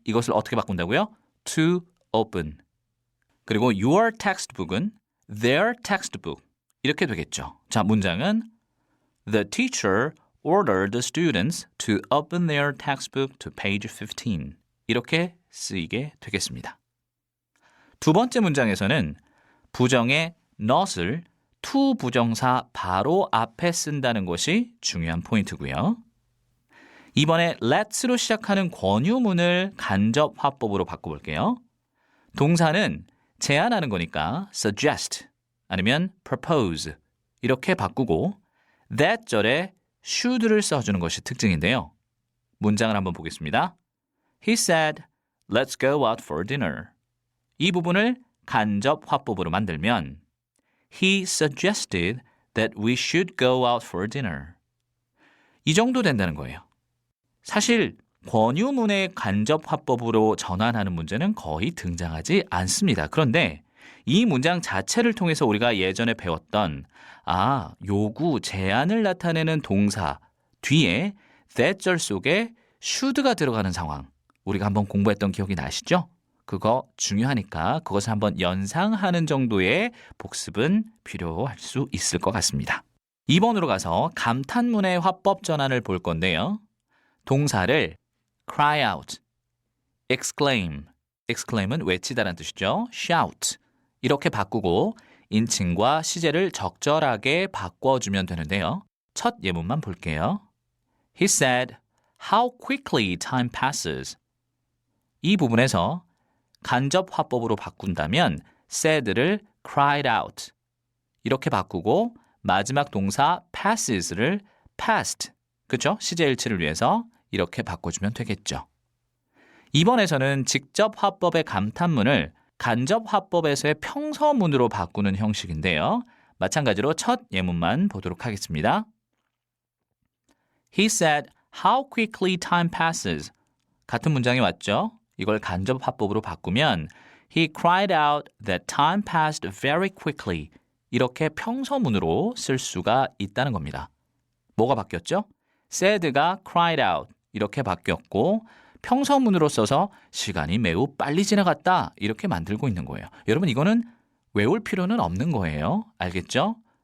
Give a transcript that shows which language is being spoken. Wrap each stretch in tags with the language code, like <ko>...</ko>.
<ko>이것을 어떻게 바꾼다고요?</ko> <en>to open.</en> <ko>그리고</ko> <en>your textbook</en> <ko>은</ko> <en>their textbook</en> <ko>이렇게 되겠죠. 자, 문장은</ko> <en>The teacher ordered the students to open their textbook to page 15.</en> <ko>이렇게 쓰이게 되겠습니다. 두 번째 문장에서는 부정의 not을 to 부정사 바로 앞에 쓴다는 것이 중요한 포인트고요. 이번에 let's로 시작하는 권유문을 간접 화법으로 바꿔볼게요. 동사는 제안하는 거니까 suggest 아니면 propose 이렇게 바꾸고 that 절에 should를 써주는 것이 특징인데요. 문장을 한번 보겠습니다.</ko> <en>He said, let's go out for dinner.</en> <ko>이 부분을 간접 화법으로 만들면</ko> <en>He suggested that we should go out for dinner.</en> <ko>이 정도 된다는 거예요. 사실 권유문의 간접 화법으로 전환하는 문제는 거의 등장하지 않습니다. 그런데 이 문장 자체를 통해서 우리가 예전에 배웠던 요구, 제안을 나타내는 동사 뒤에 that절 속에 should가 들어가는 상황 우리가 한번 공부했던 기억이 나시죠? 그거 중요하니까 그것을 한번 연상하는 정도의 복습은 필요할 수 있을 것 같습니다. 2번으로 가서 감탄문의 화법 전환을 볼 건데요. 동사를 cry out, exclaim, exclaim은 외치다라는 뜻이죠. shout 이렇게 바꾸고 인칭과 시제를 적절하게 바꿔주면 되는데요. 첫 예문만 볼게요.</ko> <en>He said, how quickly time passes.</en> <ko>이 부분에서 간접 화법으로 바꾼다면 said를 cried out 이렇게 바꾸고 마지막 동사 passes를 passed, 그렇죠? 시제 일치를 위해서 이렇게 바꿔주면 되겠죠. 이번에서는 직접 화법의 감탄문을 간접 화법에서의 평서문으로 바꾸는 형식인데요. 마찬가지로 첫 예문만 보도록 하겠습니다.</ko> <en>He said, how quickly time passes.</en> <ko>같은 문장이 왔죠? 이걸 간접 화법으로 바꾸면</ko> <en>He cried out that time passed very quickly.</en> <ko>이렇게 평서문으로 쓸 수가 있다는 겁니다. 뭐가 바뀌었죠? said가 cried out 이렇게 바뀌었고 평서문으로 써서 시간이 매우 빨리 지나갔다 이렇게 만들고 있는 거예요. 여러분 이거는 외울 필요는 없는 거예요. 알겠죠?</ko>